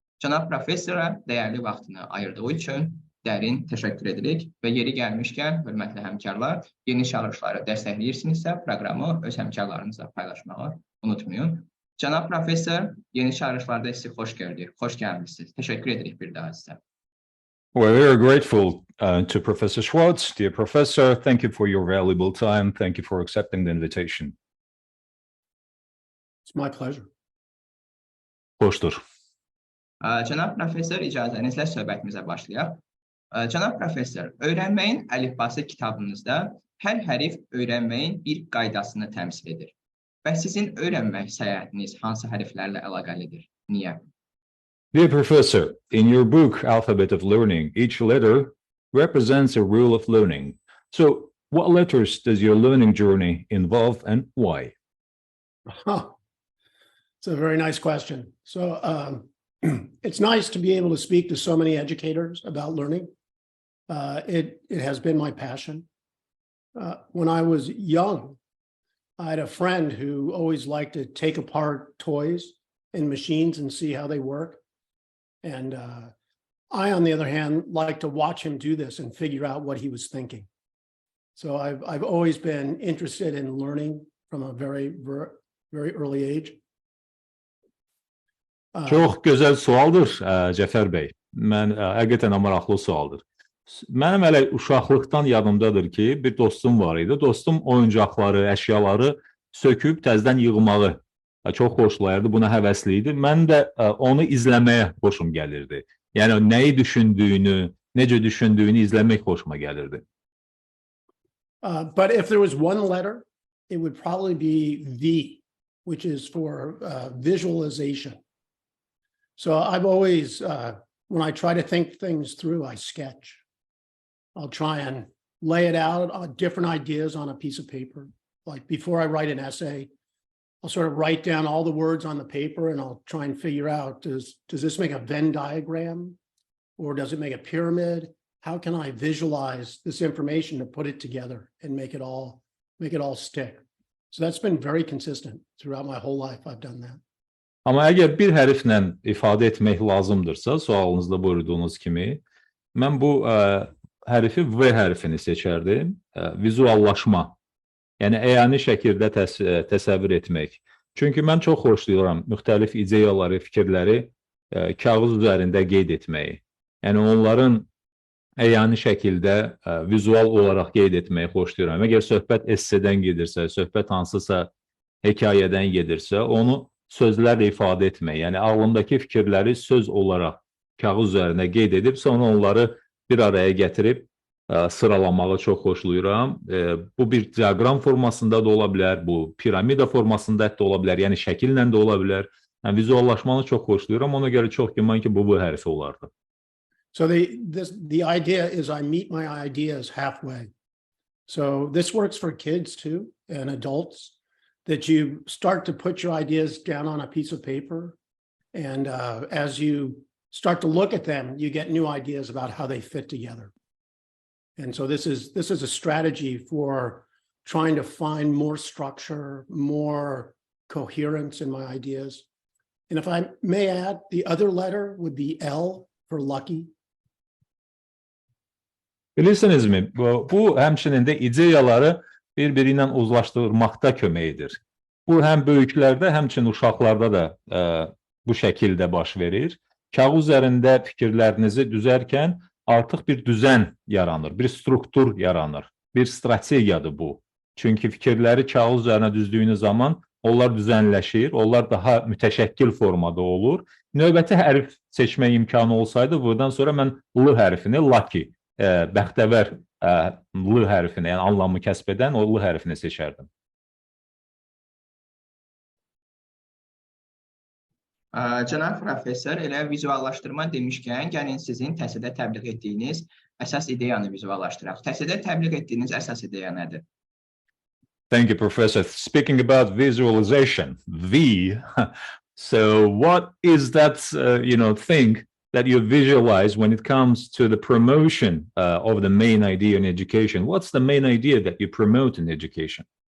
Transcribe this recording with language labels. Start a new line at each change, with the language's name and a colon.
Azerbaijani: Cənab professora dəyərli vaxtını ayırdığı üçün dərin təşəkkür edirik və yeri gəlmişkən, hörmətli həmkarlar, yeni çağırışları dəstəkləyirsinizsə, proqramı öz həmkarlarınızla paylaşmağı unutmayın. Cənab professor, yeni çağırışlarda sizi xoş gördük, xoş gəlmişsiniz. Təşəkkür edirik bir daha sizə.
English: Well, we are grateful to Professor Schwartz. Dear Professor, thank you for your valuable time. Thank you for accepting the invitation. It's my pleasure.
Azerbaijani: Xoşdur. Cənab professor, icazənizlə söhbətimizə başlayaq. Cənab professor, Öyrənməyin əlifbası kitabınızda hər hərf öyrənməyin bir qaydasını təmsil edir. Və sizin öyrənmək səyahətiniz hansı hərflərlə əlaqəlidir? Niyə?
English: Dear professor, in your book, Alphabet of Learning, each letter represents a rule of learning. So, what letters does your learning journey involve and why? It's a very nice question. So, it's nice to be able to speak to so many educators about learning. It has been my passion. When I was young, I had a friend who always liked to take apart toys and machines and see how they work. And I, on the other hand, like to watch him do this and figure out what he was thinking. So I've always been interested in learning from a very early age.
Azerbaijani: Çox gözəl sualdır, Cəfər bəy. Mən həqiqətən maraqlı sualdır. Mənim hələ uşaqlıqdan yadımdadır ki, bir dostum var idi. Dostum oyuncaqları, əşyaları söküb təzədən yığmağı çox xoşlayırdı, buna həvəsli idi. Mən də onu izləməyə xoşum gəlirdi. Yəni nəyi düşündüyünü, necə düşündüyünü izləmək xoşuma gəlirdi.
English: But if there was one letter, it would probably be V, which is for visualization. So I've always, when I try to think things through, I sketch. I'll try and lay it out, different ideas on a piece of paper. Like before I write an essay, I'll sort of write down all the words on the paper and I'll try and figure out, does this make a Venn diagram? Or does it make a pyramid? How can I visualize this information to put it together and make it all stick? So that's been very consistent throughout my whole life. I've done that.
Azerbaijani: Amma əgər bir hərflə ifadə etmək lazımdırsa, sualınızda buyurduğunuz kimi, mən bu hərfi V hərfini seçərdim, vizuallaşma. Yəni, əyani şəkildə təsəvvür etmək. Çünki mən çox xoşlayıram müxtəlif ideyaları, fikirləri kağız üzərində qeyd etməyi. Yəni, onların əyani şəkildə vizual olaraq qeyd etməyi xoşlayıram. Əgər söhbət essedən gedirsə, söhbət hansısa hekayədən gedirsə, onu sözlərlə ifadə etmək, yəni ağlımdakı fikirləri söz olaraq kağız üzərində qeyd edib, sonra onları bir araya gətirib sıralamağı çox xoşlayıram. Bu bir diaqram formasında da ola bilər, bu piramida formasında da ola bilər, yəni şəkillə də ola bilər. Yəni vizuallaşmanı çox xoşlayıram, ona görə çox güman ki, bu hərfi olardı.
English: So the idea is I meet my ideas halfway. So this works for kids too and adults. That you start to put your ideas down on a piece of paper, and as you start to look at them, you get new ideas about how they fit together. And so this is a strategy for trying to find more structure, more coherence in my ideas. And if I may add, the other letter would be L for lucky.
Azerbaijani: Bilirsinizmi, bu həmçinin də ideyaları bir-biri ilə uzlaşdırmaqda kömək edir. Bu, həm böyüklərdə, həmçinin uşaqlarda da bu şəkildə baş verir. Kağız üzərində fikirlərinizi düzərkən artıq bir düzən yaranır, bir struktur yaranır, bir strategiyadır bu. Çünki fikirləri kağız üzərinə düzdüyünüz zaman onlar düzənləşir, onlar daha mütəşəkkil formada olur. Növbəti hərf seçmək imkanı olsaydı, buradan sonra mən L hərfini, lucky, bəxtəvər L hərfini, yəni anlamı kəsb edən o L hərfini seçərdim. Cənab professor, elə vizuallaşdırma demişkən, gəlin sizin təhsildə təbliğ etdiyiniz əsas ideyanı vizuallaşdıraq. Təhsildə təbliğ etdiyiniz əsas ideya nədir?
English: Thank you, Professor. Speaking about visualization, V, so what is that, thing that you visualize when it comes to the promotion of the main idea in education? What's the main idea that you promote in education?